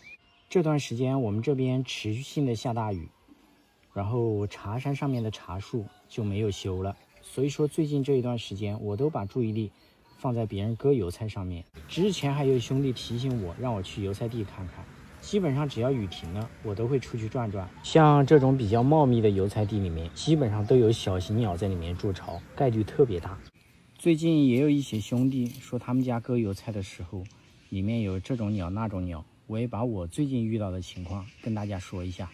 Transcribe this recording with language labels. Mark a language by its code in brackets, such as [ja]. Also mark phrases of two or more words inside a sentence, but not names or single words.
[zh] 这段时间我们这边持续性的下大雨，然后茶山上面的茶树就没有修了，所以说最近这一段时间我都把注意力放在別人割油菜上面。之前還有兄弟提醒我讓我去油菜地看看，基本上只要雨停了我都會出去轉轉。像這種比較茂密的油菜地裡面基本上都有小型鳥在裡面築巢，概率特別大。最近也有一些兄弟說他們家割油菜的時候裡面有這種鳥那種鳥，我也把我最近遇到的情況跟大家說一下。